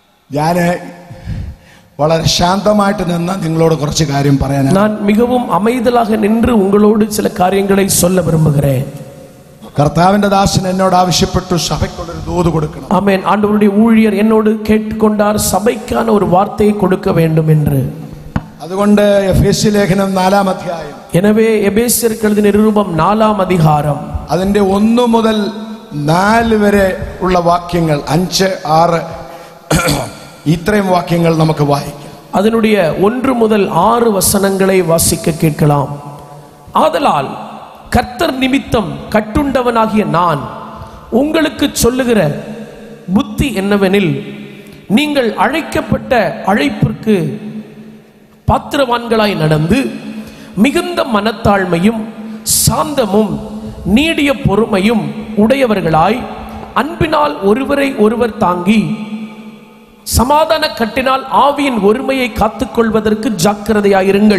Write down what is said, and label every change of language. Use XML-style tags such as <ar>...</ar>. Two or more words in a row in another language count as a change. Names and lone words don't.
<ml>ഞാൻ വളരെ ശാന്തമായിട്ട് നിന്ന് നിങ്ങളോട് കുറച്ച് കാര്യം പറയാനാണ്.</ml> <ta>நான் மிகவும் அமைதலாக நின்று உங்களோடு சில காரியங்களை சொல்ல விரும்புகிறேன்.</ta> <ml>കർത്താവിന്റെ ദാസൻ എന്നോട് ആവശ്യപ്പെട്ടു സഭയ്ക്കുള്ളൊരു ദൂത് കൊടുക്കണം.</ml> <ta>ஆமென். ஆண்டவருடைய ஊழியர் என்னோடு கேட்டுக்கொண்டார், சபைக்கான ஒரு வார்த்தையை கொடுக்க வேண்டும் என்று.</ta> <ml>അതുകൊണ്ട് എഫേസ്യ ലേഖനം 4-ാം അധ്യായം,</ml> <ta>எனவே எபேசியருக்கு எழுதின நிருபம் 4-ാം அதிகாரம்</ta> <ml>അതിന്റെ 1 മുതൽ 4 വരെ ഉള്ള വാക്യങ്ങൾ, 5, 6 ഇത്രയും വാക്യങ്ങൾ നമുക്ക് വായിക്കാം.</ml> <ta>அதனுடைய 1 முதல் 6 வசனங்களை வாசிக்க கேட்கலாம். ஆதலால் கர்த்தர் நிமித்தம் கட்டுண்டவனாகிய நான் உங்களுக்கு சொல்லுகிற புத்தி என்னவெனில், நீங்கள் அழைக்கப்பட்ட அழைப்பிற்கு பாத்திரவான்களாய் நடந்து மிகுந்த மனத்தாழ்மையும் சாந்தமும் நீடிய பொறுமையும் உடையவர்களாய் அன்பினால் ஒருவரை ஒருவர் தாங்கி சமாதான கட்டினால் ஆவியின் ஒருமையை காத்துக்கொள்வதற்கு ஜாக்கிரதையாயிருங்கள்.</ta>